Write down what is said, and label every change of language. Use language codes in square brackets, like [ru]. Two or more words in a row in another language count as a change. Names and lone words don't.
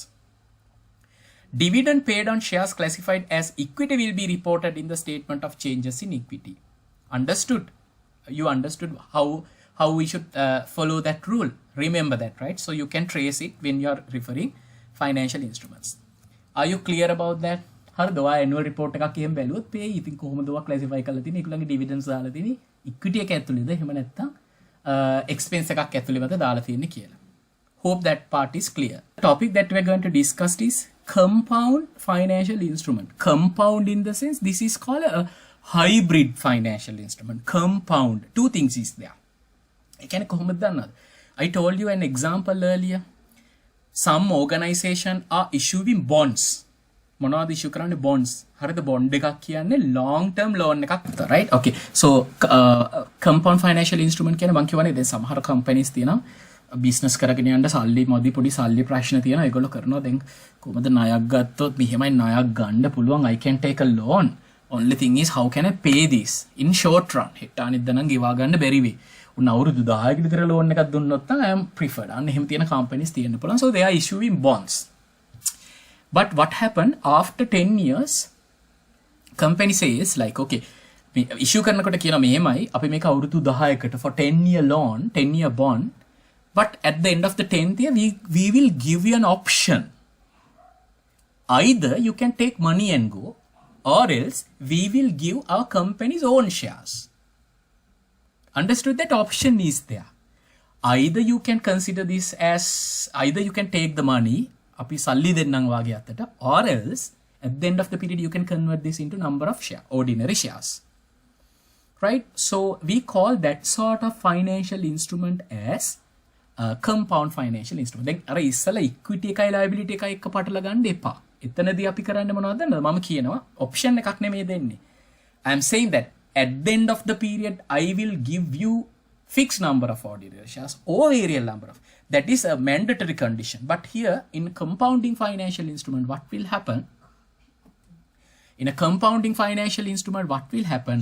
[en] Dividend paid on shares classified as equity will be reported in the statement of changes in equity. Understood? You understood how we should follow that rule. Remember that, right? So you can trace it when you are referring financial instruments. Are you clear about that? [si] හරිද? ඔයා [en] annual report [si] එකක් එහෙම බැලුවොත් පේ ඉතින් කොහොමද ඔයා classify කරලා තියෙන්නේ? ඒගොල්ලන්ගේ dividends දාලා තියෙන්නේ equity එක ඇතුළේද එහෙම නැත්නම් expense එකක් ඇතුළේවද දාලා තියෙන්නේ කියලා. [en] Hope that part is clear. The topic that we're going to discuss is compound financial instrument. Compound in the sense this is called a hybrid financial instrument. Compound. Two things is there. I told you an example earlier. Some organization are issuing bonds. [si] මොනවද issue කරන්නේ? bonds. හරිද? bond එකක් කියන්නේ [en] long term loan [si] එකක් විතර, [en] right? Okay. So compound financial instrument [si] කියන්නේ මම කියවනේ දැන් සමහර companies තියෙනවා business කරගෙන යන්න සල්ලි මොදි පොඩි සල්ලි ප්‍රශ්න තියෙනවා. ඒගොල්ලෝ කරනවා දැන් කොහොමද ණයක් ගත්තොත් මෙහෙමයි ණයක් ගන්න පුළුවන්. [en] I can take a loan. Only thing is how can I pay this in short run? [si] හෙට අනිද්දා නම් ගෙවා ගන්න බැරි වෙයි. උන් අවුරුදු 10කට විතර loan එකක් දුන්නොත් නම් [en] I am preferred. [si] අන්න එහෙම තියෙන companies තියෙන්න පුළුවන්. [en] So they are issuing bonds. But what happened after 10 years? Company says like, okay, issue [si] කරනකොට කියනවා මෙහෙමයි අපි මේක අවුරුදු 10කට [en] for 10-year loan, 10-year bond. But at the end of the 10th year, we will give you an option. Either you can take money and go, or else we will give our company's own shares. Understood? That option is there. Either you can consider this as, either you can take the money, [si] අපි සල්ලි දෙන්නම් වාගේ අතට, [en] or else at the end of the period you can convert this into number of share, ordinary shares. Right? So we call that sort of financial instrument as compound financial instrument. [si] දැන් අර ඉස්සලා equity එකයි liability එකයි එක පටල ගන්න එපා. එතනදී අපි කරන්නේ මොනවද? මම කියනවා option එකක් නෙමෙයි දෙන්නේ. [en] I am saying that at the end of the period I will give you fixed number of ordinary shares or variable number of. That is a mandatory condition. But here in compounding financial instrument, what will happen? In a compounding financial instrument, what will happen?